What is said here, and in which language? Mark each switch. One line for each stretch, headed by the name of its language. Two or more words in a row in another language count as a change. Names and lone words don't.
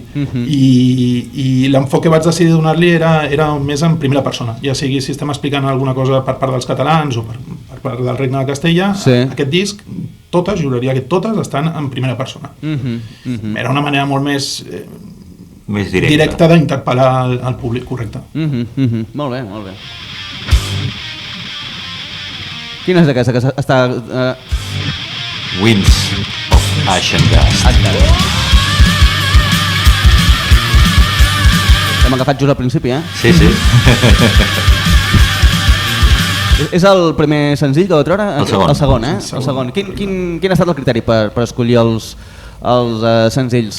Catalan: I l'enfoc que vaig decidir donar-li era més en primera persona, ja sigui si estem explicant alguna cosa per part dels catalans o per part del Regne de Castella, aquest disc, totes, juraria que totes estan en primera persona. Era una manera molt més directa d'interpel·lar al públic, correcte. Molt bé, molt bé. Quina és aquesta que està... Winds of Ash and Dust. Hem agafat just al principi, eh? Sí. És el primer senzill que vau treure? El segon. El segon, eh? El segon. Quin ha estat el criteri per escollir els senzills?